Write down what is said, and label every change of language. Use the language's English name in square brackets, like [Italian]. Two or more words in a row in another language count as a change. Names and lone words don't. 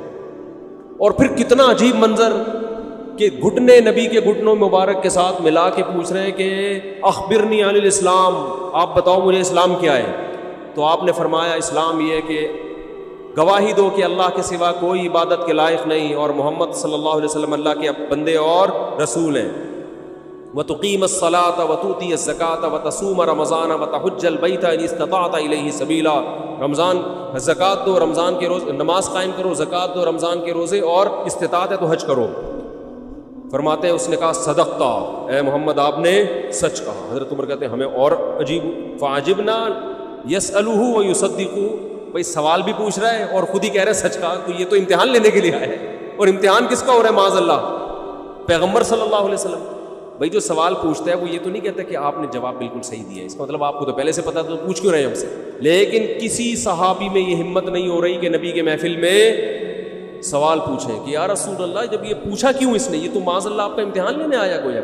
[Hindi] और फिर कितना अजीब मंजर कि घुटने नबी के घुटनों मुबारक के साथ मिला के पूछ रहे हैं कि [Arabic] أخبرني عن الإسلام, [Hindi] आप बताओ मुझे इस्लाम क्या है। तो आपने फरमाया इस्लाम ये है कि गवाही दो कि अल्लाह के सिवा कोई इबादत के लायक नहीं और मोहम्मद [Arabic] صلى الله عليه وسلم [Hindi] अल्लाह के बंदे और रसूल हैं। [Arabic] وتقيم الصلاة وتؤتي الزكاة وتصوم رمضان وتحج البيت إن استطعت إليه سبيلا, [Hindi] रमज़ान ज़कात दो, रमज़ान के रोज़ नमाज कायम करो, ज़कात दो, रमज़ान के रोज़े, और इस्तिताअत है तो हज करो। फरमाते हैं उसने कहा सदक़ता, ए मोहम्मद आपने सच कहा। हज़रत उमर कहते हैं हमें और अजीब, [Arabic] فعجبنا يسأله ويصدقه, [Hindi] भाई सवाल भी पूछ रहा है और खुद ही कह रहा है सच कहा, तो ये तो इम्तिहान लेने के लिए आया है। और इम्तिहान किसका हो रहा है, माज़अल्लाह पैगम्बर [Arabic] صلى الله عليه وسلم. [Hindi] भाई जो सवाल पूछता है वो ये तो नहीं कहता कि आपने जवाब बिल्कुल सही दिया, इसका मतलब आपको तो पहले से पता, तो पूछ क्यों रहे हैं हमसे। लेकिन किसी सहाबी में ये हिम्मत नहीं हो रही कि नबी के महफिल में सवाल पूछें कि [Arabic] يا رسول الله, [Hindi] जब ये पूछा क्यों इसने, ये तो माज़अल्लाह आपका इम्तिहान लेने आया गोया।